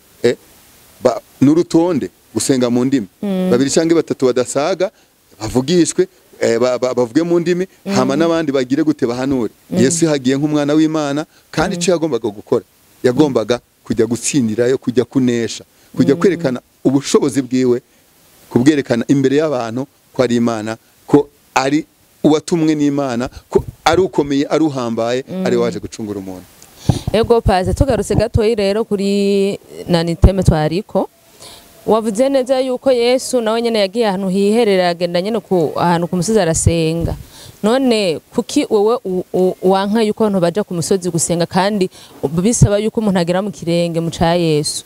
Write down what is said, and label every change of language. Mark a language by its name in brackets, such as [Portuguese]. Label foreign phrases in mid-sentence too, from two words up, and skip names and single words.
[Rundi] n'urutonde gusenga mu ndimi babiri cyangwa batatu badasaga bavugishwe bavuge mu ndimi hama n'abandi bagire gute bahanure Yesu hagiye nk'umwana w'Imana kandi cyo yagombaga gukora yagombaga kujya gutsindirayo kujya kunesha kujya kwerekana ubushobozi bwiwe kubwerekana imbere y'abantu ko ari Imana ko ari uwatumwe n'Imana ko ari ukomeye ari uhambaye ari waje gucungura umuntu. Ego paze tugarutse gatoyi rero kuri nani teme twariko wavuze neza yuko Yesu nawe nyene yagiye ahantu hiherera agenda nyene ku ahantu ku musozi arasenga none kuki wowe wanka yuko abantu baja ku musozi gusenga kandi bisaba yuko umuntu agera mu kirenge mu ca Yesu